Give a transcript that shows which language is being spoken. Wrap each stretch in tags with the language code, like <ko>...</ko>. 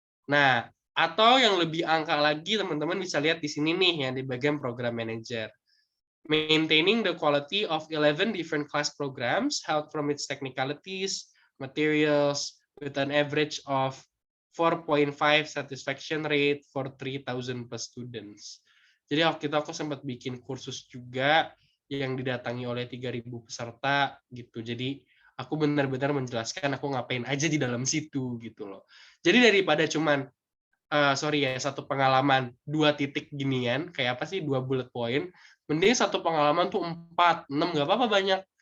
<id>Nah, atau yang lebih angka lagi, teman-teman bisa lihat di sini nih yang di bagian program manager.</id> <en>Maintaining the quality of 11 different class programs held from its technicalities, materials, with an average of 4.5 satisfaction rate for 3,000 plus students.</en> <id>Jadi waktu itu aku sempat bikin kursus juga yang didatangi oleh 3.000 peserta gitu. Jadi aku benar-benar menjelaskan aku ngapain aja di dalam situ gitu loh. Jadi daripada cuman sorry ya, satu pengalaman 2 titik ginian, kayak apa sih 2 bullet point, mending satu pengalaman tuh 4, 6 nggak apa-apa banyak.</id>